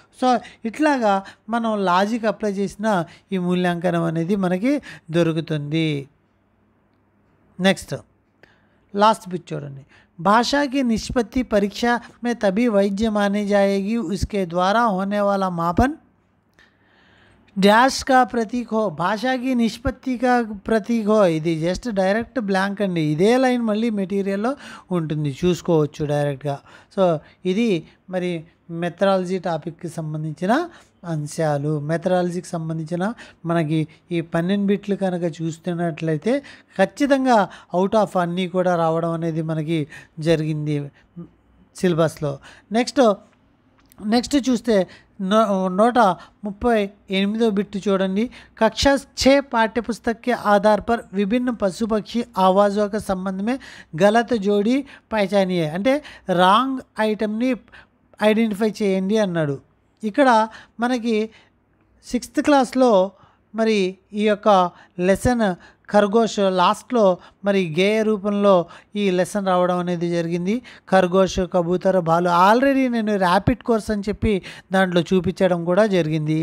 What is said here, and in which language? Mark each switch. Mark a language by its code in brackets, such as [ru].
[te] So ఇట్లాగా మనం logic apply చేసిన ఈ మూల్యాంకనం అనేది మనకి దొరుకుతుంది. నెక్స్ట్ लास्ट बिट చూడండి. [hi] भाषा की निष्पत्ति परीक्षा में तभी वैध मानी जाएगी उसके द्वारा होने वाला मापन डैश का प्रतीक हो. [te] భాషా की నిష్పత్తి का ప్రతీక్ హో. ఇది జస్ట్ డైరెక్ట్ బ్లాంక్ అండి. ఇదే లైన్ మళ్ళీ మెటీరియల్లో ఉంటుంది, చూసుకోవచ్చు డైరెక్ట్గా. సో ఇది మరి మెథడాలజీ టాపిక్కి సంబంధించిన అంశాలు. మెథడాలజీకి సంబంధించిన మనకి ఈ 12 బిట్లు కనుక చూస్తున్నట్లయితే ఖచ్చితంగా అవుట్ ఆఫ్ అన్నీ కూడా రావడం అనేది మనకి జరిగింది సిలబస్లో. నెక్స్ట్ చూస్తే 138వ బిట్ చూడండి. [hi] कक्षा 6 पाठ्य पुस्तक के आधार पर विभिन्न पशु पक्षी आवाज़ों के संबंध में गलत जोड़ी पहचानिए. [te] అంటే రాంగ్ ఐటమ్ని ఐడెంటిఫై చేయండి అన్నాడు. ఇక్కడ మనకి 6th క్లాస్లో మరి ఈ యొక్క లెసన్ ఖర్గోష్ లాస్ట్లో మరి గేయ రూపంలో ఈ లెసన్ రావడం అనేది జరిగింది. ఖర్గోష్, కబూతర్, బాలు ఆల్రెడీ నేను ర్యాపిడ్ కోర్స్ అని చెప్పి దాంట్లో చూపించడం కూడా జరిగింది.